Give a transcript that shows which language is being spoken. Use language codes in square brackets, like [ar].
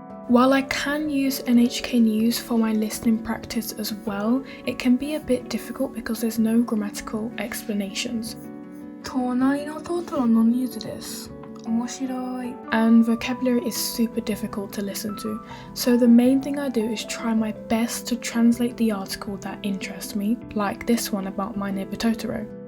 [en] While I can use NHK News for my listening practice as well, it can be a bit difficult because there's no grammatical explanations. [ja] 隣のトトロのニュースです。面白い。 [en] And vocabulary is super difficult to listen to, so the main thing I do is try my best to translate the article that interests me, like this one about my neighbor Totoro.